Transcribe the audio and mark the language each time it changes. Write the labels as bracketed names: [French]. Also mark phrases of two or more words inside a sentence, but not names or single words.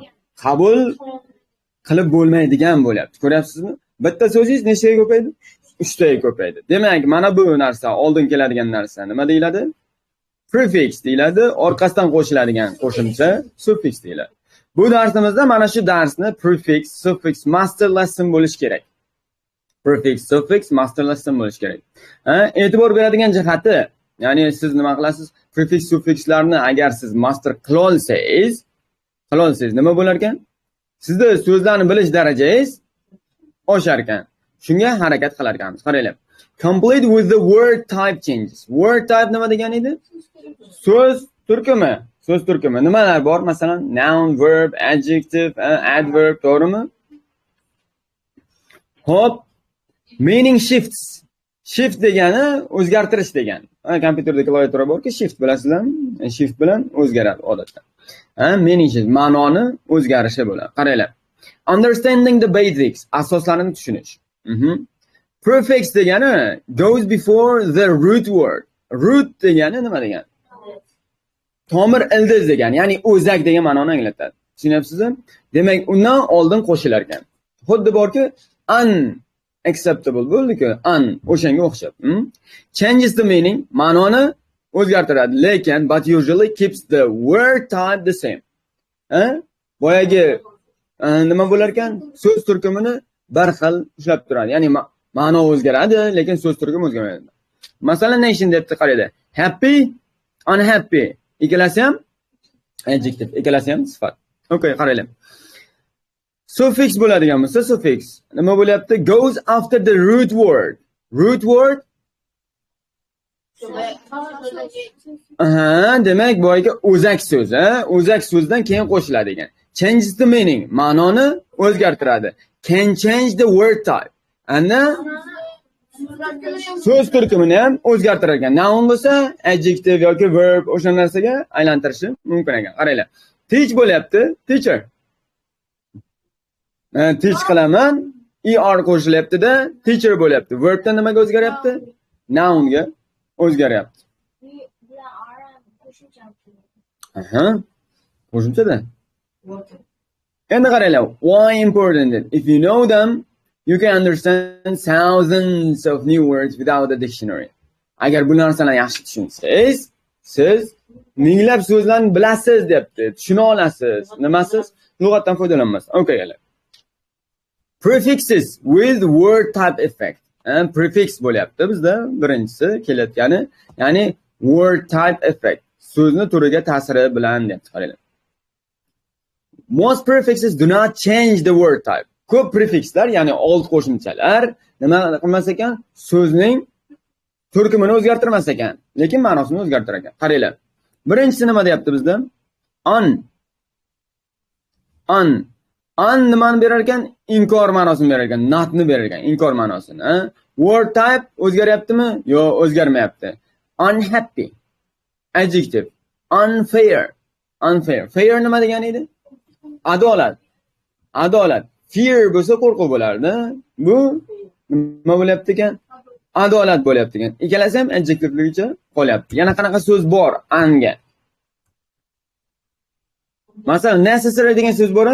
[Uzbek] Qabul qilib bo'lmaydigan bo'lyapti. Ko'ryapsizmi? Bitta so'zingiz nechtaga ko'paydi? 3 taga ko'paydi. Demak, mana bu narsa, oldin keladigan narsa nima deyiladi? Prefix deyiladi. Orqasidan qo'shiladigan qo'shimcha suffix deyiladi. Bu darsimizda mana shu darsni [English] prefix, suffix, master lesson [Uzbek] bo'lish kerak. [English] Prefix, suffix, master lesson [Uzbek] bo'lish kerak. E'tibor beradigan jihati, ya'ni siz nima qilasiz? Prefix, suffixlarni agar siz master qilolsangiz nima bo'lar ekan? Sizda so'zlarni bilish darajangiz oshar ekan. Shunga harakat qilar ekanmiz. Qaranglar. [English] Complete with the word type changes. Word type [Uzbek] nima degan edi? So'z turkumi. So'z turkumi. Nimalar bor? Masalan, [English] noun, verb, adjective, adverb, to'g'rimi? Hop. Meaning shifts. [Uzbek] Shift degani o'zgartirish degani. Kompyuterdagi klaviatura borki, shift bilasizlarmi? Shift bilan o'zgaradi odatda. [English] Meaning shift, [Uzbek] ma'noni o'zgarishi bo'ladi. Qaranglar. [English] Understanding the basics, [Uzbek] asoslarini tushunish. [English] Prefix degani goes before the root word. [Uzbek] Root degani nima degani? Tomir ildiz degani, ya'ni o'zak degan ma'noni anglatadi. Tushunyapsizmi? Demak, undan oldin qo'shilar ekan. Xuddi borki, unacceptable bo'ldi-ku, o'shanga o'xshab. [English] Changes the meaning, [Uzbek] ma'noni o'zgartiradi, lekin [English] but usually keeps the word type the same. [Uzbek] Boyagi nima bo'lar ekan? So'z turkumini bir xil ushlab turadi. Ya'ni ma'no o'zgaradi, lekin so'z turkumi o'zgarmaydi. Masalan, nation debdi qaranglar. [English] Happy, unhappy. [Uzbek] Ikkalasi ham adjective, ikkalasi ham sifat. Okay, qaranglar. Suffix bo'ladigan bo'lsa, suffix nima bo'lyapti? [English] Goes after the root word. Root word [Uzbek] demak, boyagi o'zak so'z, o'zak so'zdan keyin qo'shiladi ekan. [English] Changes the meaning, [Uzbek] ma'noni o'zgartiradi. [English] Can change the word type. [Uzbek] Ana so'z turkumini ham o'zgartirar ekan. Noun bo'lsa, adjective yoki verb o'sha narsaga aylantirishi mumkin ekan. Qaranglar. Teach bo'lyapti, teacher. Teach qilaman, er qo'shilyapti-da, teacher bo'lyapti. Verbdan nimaga o'zgaryapti? Nounga o'zgaryapti. Qo'shimchada. Endi qaranglar, [English] why important? If you know them, you can understand thousands of new words without a dictionary. [Uzbek] Agar bu narsalarni yaxshi tushunsangiz, siz minglab so'zlarni bilasiz debdi, tushuna olasiz. Nimasiz? Lug'atdan foydalanasiz. Okay, galar. [English] Prefixes with word type effect. [Uzbek] Prefix bo'lyapti bizda birinchisi kelayotgani, ya'ni [English] word type effect. [Uzbek] So'zni turiga ta'siri bilan debdi, qaranglar. [English] Most prefixes do not change the word type. [Uzbek] Ko'p prefixlar, ya'ni old qo'shimchalar nima qilmas ekan? So'zning turkumini o'zgartirmas ekan, lekin ma'nosini o'zgartirar ekan. Qaranglar. Birinchisi nima deyapti bizda? an. An nimani berar ekan? Inkor ma'nosini berar ekan, notni berar ekan, inkor ma'nosini. [English] Word type [Uzbek] o'zgaryaptimi? Yo'q, o'zgarmayapti. [English] Unhappy. Adjective. Unfair. Unfair. Fair [Uzbek] nima degani edi? Adolat. Adolat. Fear bo'lsa qo'rquv bo'lardi. Bu nima bo'lyapti ekan? Adolat bo'lyapti ekan. Ikkalasi ham adjectiveligicha qolyapti. Yana qanaqa so'z bor anga? Masalan, necessary degan so'z bor.